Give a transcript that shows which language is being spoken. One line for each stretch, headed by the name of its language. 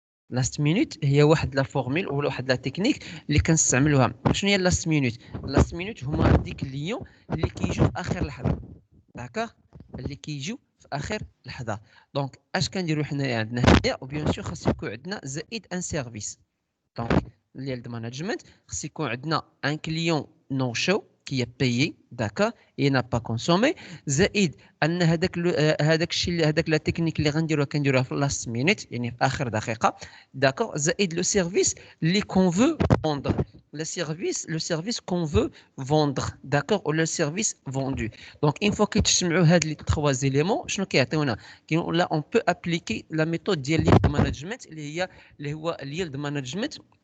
Arabic: لاست مينوت هي واحد لا فورميل ولا واحد لا تكنيك اللي كنستعملوها. شنو هي لاست مينوت؟ لاست مينوت هما ديك كليون اللي كيجيو في اخر لحظه. داكوغ. اللي كيجيو في اخر لحظه. دونك اش كنديروا حنايا عندنا هنايا وبيان سور خاص يكون عندنا زائد ان سيرفيس.
French: دونك yield management
Arabic: خاص يكون عندنا
French: ان كليون نو شو qui a payé, d'accord, et n'a pas consommé.
Arabic: زائد ان هذاك الشيء هذاك لا تكنيك اللي كنديروها في لاست مينيت يعني في اخر دقيقه, d'accord, زائد لو سيرفيس اللي كون فو فوندر,
French: le service qu'on veut vendre, d'accord, ou le service vendu. Donc une fois que
Arabic: تجمعوا هاد
French: les trois éléments
Arabic: شنو كيعطيونا؟ كيقول
French: là on peut appliquer la méthode ديال yield management اللي هو yield management.